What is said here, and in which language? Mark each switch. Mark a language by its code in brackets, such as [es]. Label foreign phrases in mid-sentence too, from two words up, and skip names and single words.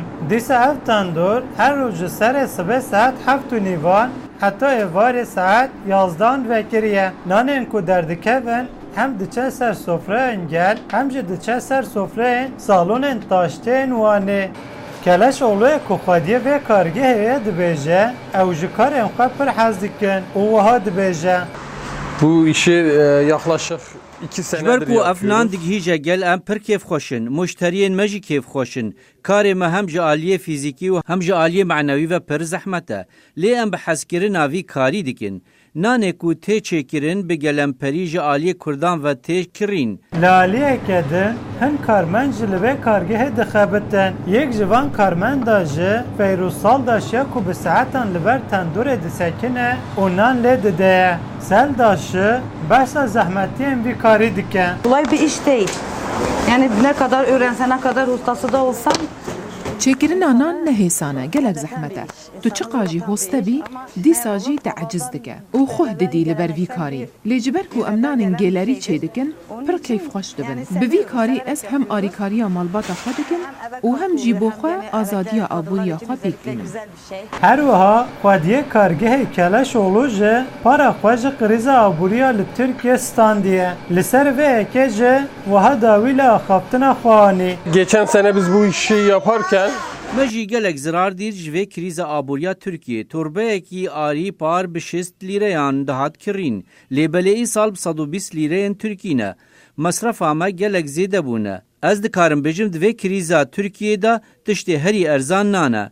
[ku] Dîsa ev tendûr her roj ji serê sibê saet 7:30 heta êvarê saet 11 vekiriye. Nanên ku derdikevin hem diçe ser sofrayên gel hem jî diçe ser sofrayên salonên taştên Wanê. Keleşoğlu ku xwediye vê kargehê dibêje ew ji karên xwe pir hez dikin û wiha dibêje. [tr] Bu işi yaklaşık 2 senedir [ku] Ji ber ku [tr] yapıyoruz. [ku] ev nan digihîje gel em pir kêfxweşin, muşteriyên me jî kêfxweşin. Karê me hem ji aliyê fîzîkî û hem ji aliyê menewî ve pir zehmet e. Lê em bi hezkirina vî karî dikin. Nanê ku tê çêkirin bi gelemperî ji aliyê Kurdan ve tê kirîn. Li aliyeke din hin karmend ji li vê kargehê dixebitin. Yek ji van karmenda jî Feyrûzsal daşiya ku bi saetan li ber tendûrê disekine û nan lê dideye. Sel daşı behsa zehmetiyên vî karî dike. [tr] Kolay bir iş değil. Yani ne kadar öğrensen, ne kadar ustası da olsan [ku] çêkirina nan ne hêsane gelek zehmet e. Tu çiqa jî hoste bî dîsa jî te eciz dike û xwe didî li ber vî karî. Lê ji ber ku em nanên gelerî çê dikin pir keyfxweş dibin. Bi vî karî ez hem arîkariya malbata xwe dikim û hem jî bo xwe azadiya abûriya xwe pêk bînim. Her wiha xwediyê kargehê Keleşoğlu jî para xwe ji krîza abûriya li Tirkiye standiye. Li ser vê yekê jî wiha dawî li axaftina xwe anî. [tr] Geçen sene biz bu işi yaparken [ku] Me jî gelek zirar dîr ji vê krîza abûriya Tirkiye. Torbeyekî arî par bi 6 lîreyan dihat kirîn. Lêbelê îsal bi 120 lîreyên Tirkî ne. Mesrefa me gelek zêde bûne. Ez dikarim bêjim di vê krîza Tirkiyê de tiştê herî erzan nane.